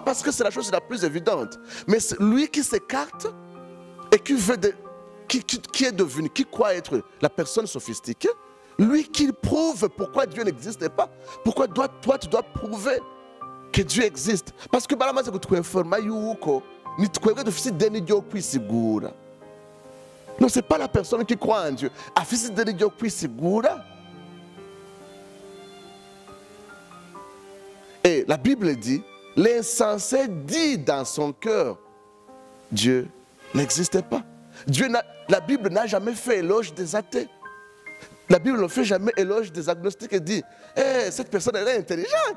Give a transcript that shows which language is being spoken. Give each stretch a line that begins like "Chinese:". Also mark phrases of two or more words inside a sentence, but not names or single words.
French: Parce que c'est la chose la plus évidente. Mais c'est lui qui s'écarte et qui est devenu, qui croit être la personne sophistiquée, lui qui prouve pourquoi Dieu n'existe pas. Pourquoi toi tu dois prouver que Dieu existe? Parce que
Rundi: baramaze kutwinforma yuko ni twebwe dufite ideni ryo kwisigura.
French: Non, c'est pas la personne qui croit en Dieu.
Rundi: Afise ideni ryo kwisigura.
French: Et la Bible dit, l'insensé dit dans son cœur, Dieu n'existait pas. La Bible n'a jamais fait éloge des athées. La Bible ne fait jamais éloge des agnostiques et dit, cette personne elle est intelligente.